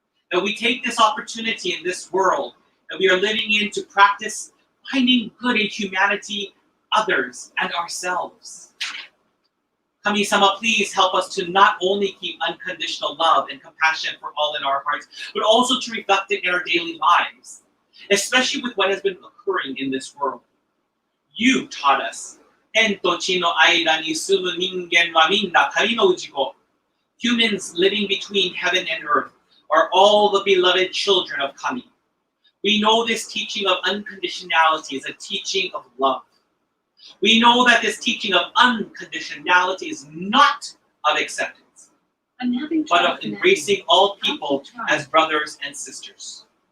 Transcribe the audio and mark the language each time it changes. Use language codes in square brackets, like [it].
[en] That we take this opportunity in this world that we are living in to practice finding good in humanity, others, and ourselves. Kami-sama, please help us to not only keep unconditional love and compassion for all in our hearts, but also to reflect it in our daily lives, especially with what has been occurring in this world. You taught us, [ja] "天と地の間に住む人間はみんな神の氏子." [en] Humans living between heaven and earth are all the beloved children of Kami. We know this teaching of unconditionality is a teaching of love. We know that this teaching of unconditionality is not of acceptance, but of embracing all people as brothers and sisters.